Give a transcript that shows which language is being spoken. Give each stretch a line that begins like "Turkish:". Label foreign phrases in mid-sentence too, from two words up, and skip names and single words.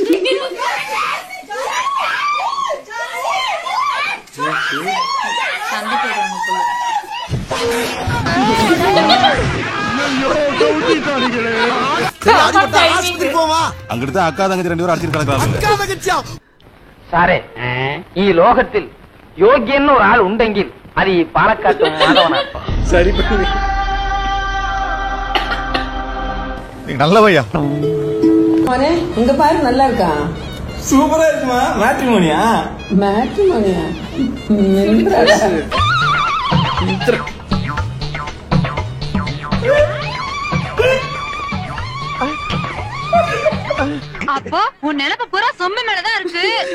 Tamil: சண்டை போடுறாங்க போல. அங்கிட்டு அக்கா தங்கச்சி 2 பேரும் அடிச்சிட்டு கிடக்குறாங்க.
Malayalam: സാറേ ഈ ലോകത്തിൽ യോഗ്യൻ ഒരാൾ ഉണ്ടെങ്കിൽ അത് ഈ പാലക്കാട്ട് മാധവനാണ്.
Tamil: சரி பண்ணி நல்ல பையா. இங்க பாரு, நல்லா இருக்கா? சூப்பரா இருக்குமா? மேட்ரிமோனியா? மேட்ரிமோனியா? அப்போ உன் நினைப்பு பூரா சொம்பு மேலதான் இருக்கு.